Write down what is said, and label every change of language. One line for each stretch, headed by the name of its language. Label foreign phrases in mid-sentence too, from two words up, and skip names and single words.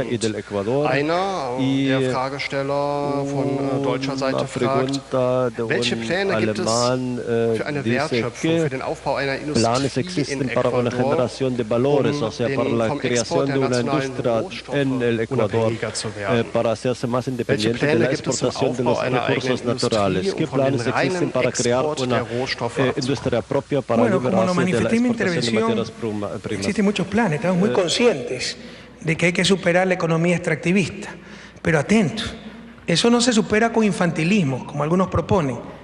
German: Und einer der Fragesteller von deutscher Seite fragt, welche Pläne gibt es für eine Wertschöpfung, für den Aufbau einer Industrie in Ecuador, um den vom Export der nationalen Rohstoffe unabhängiger zu werden? Welche Pläne gibt es zum Aufbau einer eigenen Industrie?
Spanish: ¿Qué planes existen para crear una industria propia para liberarse de la exportación de materias primas? Existen muchos planes, estamos muy conscientes de que hay que superar la economía extractivista, pero atentos, eso no se supera con infantilismo, como algunos proponen.